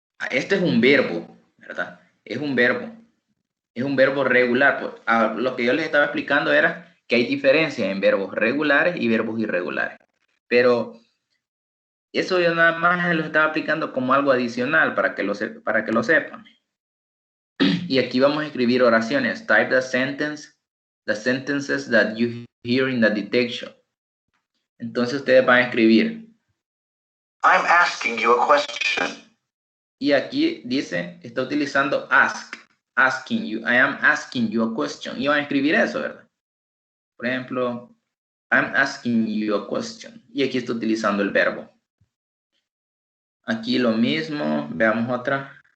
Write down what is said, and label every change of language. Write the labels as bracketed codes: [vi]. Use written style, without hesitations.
[es] Este es un verbo, ¿verdad? Es un verbo. Es un verbo regular. Pues, lo que yo les estaba explicando era que hay diferencia en verbos regulares y verbos irregulares. Pero eso yo nada más lo estaba aplicando como algo adicional para que lo sepan. Y aquí vamos a escribir oraciones. [en] Type the sentences that you hear in the dictation. [es] Entonces ustedes van a escribir. [en] I'm asking you a question. [es] Y aquí dice, está utilizando ask. Asking you. [en] I am asking you a question. Y van a escribir eso, ¿verdad? Por ejemplo, I'm asking you a question. [es] Y aquí está utilizando el verbo. Aquí lo mismo. Veamos otra.